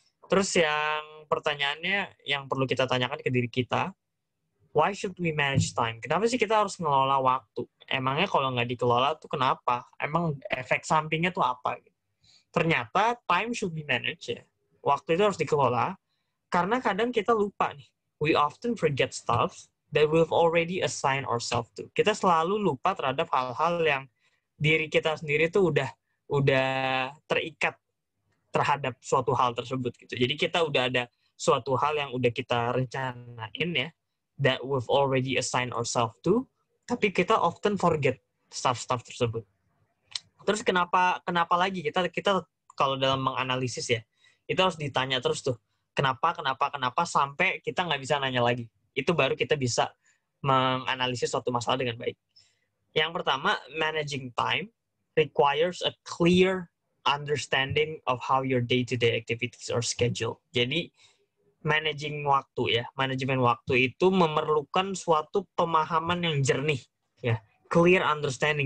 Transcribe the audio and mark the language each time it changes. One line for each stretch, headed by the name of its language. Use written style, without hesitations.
Indonesian: Terus yang pertanyaannya yang perlu kita tanyakan ke diri kita,
English: why should we manage time?
Indonesian: Kenapa sih kita harus ngelola waktu? Emangnya kalau nggak dikelola tuh kenapa? Emang efek sampingnya tuh apa? Ternyata
English: time should be managed
Indonesian: ya. Waktu itu harus dikelola karena kadang kita lupa nih.
English: We often forget stuff that we've already assigned ourselves to.
Indonesian: Kita selalu lupa terhadap hal-hal yang diri kita sendiri tuh udah terikat terhadap suatu hal tersebut gitu. Jadi kita udah ada suatu hal yang udah kita rencanain ya,
English: that we've already assigned ourselves to,
Indonesian: tapi kita
English: often forget stuff
Indonesian: tersebut. Terus kenapa lagi kita kalau dalam menganalisis ya, itu harus ditanya terus tuh, kenapa sampai kita nggak bisa nanya lagi. Itu baru kita bisa menganalisis suatu masalah dengan baik. Yang pertama,
English: managing time requires a clear understanding of how your day-to-day activities are scheduled.
Indonesian: Jadi, manajemen waktu itu memerlukan suatu pemahaman yang jernih, ya,
English: clear understanding.